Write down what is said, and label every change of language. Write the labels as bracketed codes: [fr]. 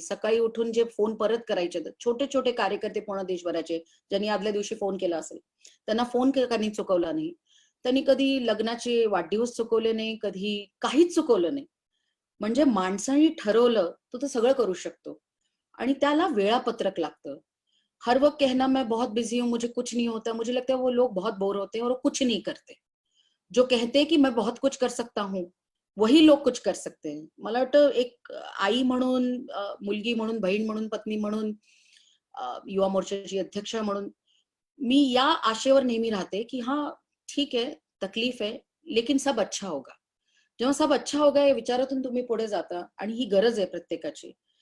[mr] सकाळी उठून जे फोन परत करायचे, छोटे-छोटे कार्यकर्ते पूर्ण देशभराचे, ज्यांनी आदल्या दिवशी फोन केला असेल, त्यांना फोन त्यांनी चुकवला नाही. त्यांनी कधी लग्नाचे वाढदिवस चुकवले नाही, कधी काहीच चुकवलं नाही. म्हणजे माणसाने ठरवलं, तो तर सगळं करू शकतो आणि त्याला वेळापत्रक लागतं. [hi] हर वक्त कहना मैं बहुत बिजी हूँ, मुझे कुछ नहीं होता, मुझे लगता है वो लोग बहुत बोर होते हैं और वो कुछ नहीं करते. जो कहते हैं की मैं बहुत कुछ कर सकता हूँ, वही लोक कुछ कर सकते हैं. [mr] मला वाटतं एक आई म्हणून, मुलगी म्हणून, बहीण म्हणून, पत्नी म्हणून, युवा मोर्चाची अध्यक्ष म्हणून मी या आशेवर नेहमी राहते की हां, ठीक आहे, तकलीफ आहे, [hi] लेकिन सब अच्छा होगा. [mr] जेव्हा [hi] सब अच्छा होगा [mr] या विचारातून तुम्ही पुढे जाता आणि ही गरज आहे प्रत्येकाची.